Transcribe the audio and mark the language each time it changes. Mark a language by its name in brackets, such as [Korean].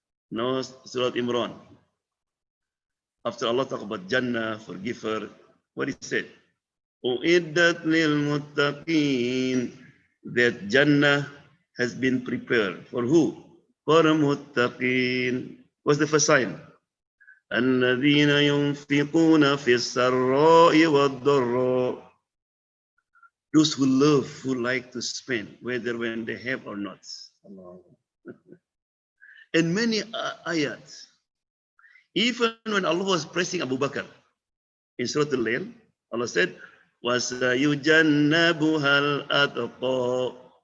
[English] Now, Surah Imran. After Allah talk about Jannah, forgiver, what he said? [Arabic] U'iddat lil muttaqin. [English] That Jannah has been prepared. For who? For muttaqin. What's the first sign? [Arabic] الذين ينفقون في السراء والضراء. [English] Those who love, who like to spend, whether when they have or not. And many ayats. Even when Allah was praising Abu Bakr in Surah Al-Layl, Allah said, [Arabic] وَسَيُجَنَّبُهَا الْأَتْقَى.